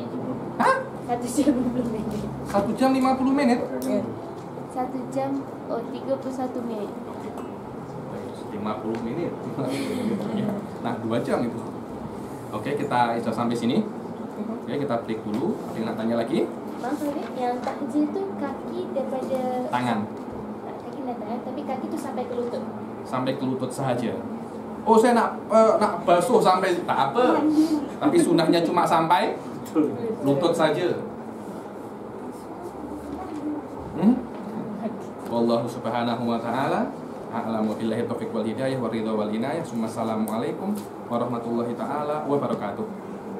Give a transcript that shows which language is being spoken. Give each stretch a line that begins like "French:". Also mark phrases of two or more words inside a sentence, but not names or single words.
Malay: Hah? 1 jam 50 minit. 1 jam 50 menit? Ya. 1 jam 31 menit. 50 menit. Nah, 2 jam itu. Oke, kita bisa sampai sini. Oke, kita break dulu. Ada yang nak tanya lagi? Bang Farid, yang tahjil tu kaki daripada Tangan. kaki dan tangan, tapi kaki tu sampai ke lutut. Sampai ke lutut saja. Oh, saya nak basuh sampai tak apa. Tapi sunahnya cuma sampai lutut saja.
Arabic: والله سبحانه وتعالى أعلم بالله التوفيق والهداية والرضا والعناية. السلام عليكم ورحمة الله تعالى وبركاته.